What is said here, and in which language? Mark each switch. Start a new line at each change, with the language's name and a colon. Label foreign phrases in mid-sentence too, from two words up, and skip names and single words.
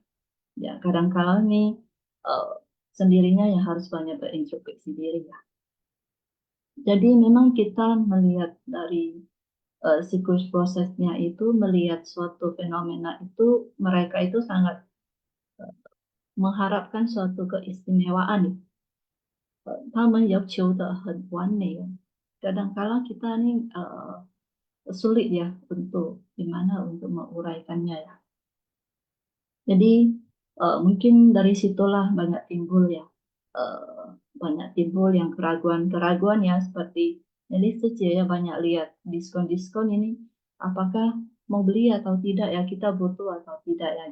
Indonesian: Ya kadang-kala ini sendirinya yang harus banyak berintrospeksi diri ya. Jadi memang kita melihat dari siklus prosesnya itu, melihat suatu fenomena itu, mereka itu sangat mengharapkan suatu keistimewaan.
Chinese: 他们要求的很完美。
Indonesian: Kadang-kala kita nih sulit ya untuk gimana untuk menguraikannya ya. Jadi mungkin dari situlah banyak timbul ya, banyak timbul yang keraguan-keraguan ya, seperti jadi ya banyak lihat diskon-diskon ini, apakah mau beli atau tidak ya, kita butuh atau tidak ya.